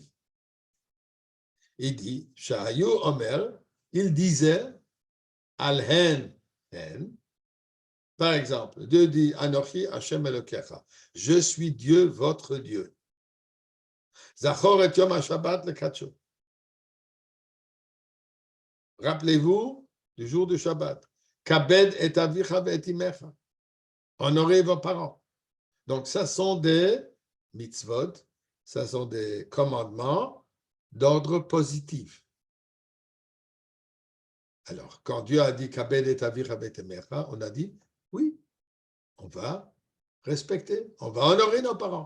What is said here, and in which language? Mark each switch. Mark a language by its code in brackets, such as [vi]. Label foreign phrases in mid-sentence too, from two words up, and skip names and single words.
[fr] Il dit, [he] שהיו אומרים, [fr] il disait, [he] על הן הן. [fr] Par exemple, Dieu dit, [he] אנכי השם אלוקיך, [fr] je suis Dieu, votre Dieu. [he] זכור את יום השבת לקדשו. [fr] Rappelez-vous du jour du Shabbat. [he] כבד את אביך את אמך. [fr] Honorez vos parents. Donc, ça sont des mitzvot, ça sont des commandements d'ordre positif. Alors, quand Dieu a dit [he] כבד את אביך את אמך, [fr] on a dit oui, on va respecter, on va honorer nos parents.